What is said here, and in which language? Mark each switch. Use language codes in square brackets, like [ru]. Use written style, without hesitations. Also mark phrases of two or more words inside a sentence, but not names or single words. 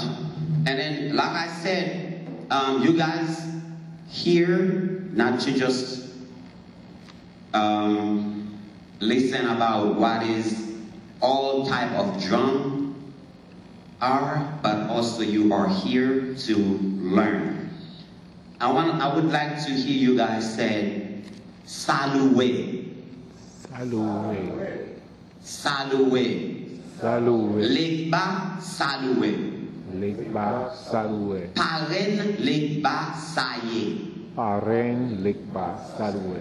[en] And then, like I said, you guys here, not to just listen about what is all type of drum are, but also you are here to learn. I would like to hear you guys say, [fon] Saluwe. Saluwe. Saluwe. Saluwe. Legba saluwe. Legba saluwe. Paren legba saye. Paren legba saluwe.